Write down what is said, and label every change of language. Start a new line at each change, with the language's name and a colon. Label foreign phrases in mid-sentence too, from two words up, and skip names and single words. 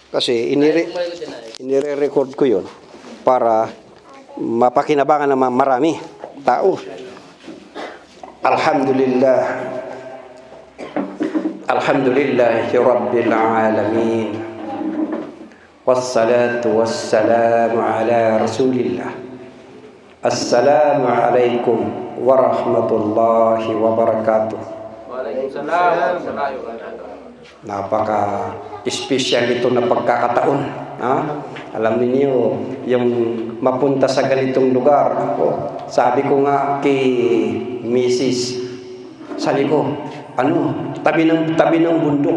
Filipino: Kasi inire-record ko yun para mapakinabangan ng marami tao.
Arabic: Alhamdulillah. الحمد لله رب العالمين. والصلاة والسلام على رسول الله. السلام عليكم ورحمة الله وبركاته. Waalaikumsalam.
Filipino: Napaka-espesyal ito na pagkakataon. Alam niyo yung mapunta sa ganitong lugar. Sabi ko nga kay Mrs. Sabi ko, tabi ng bundok.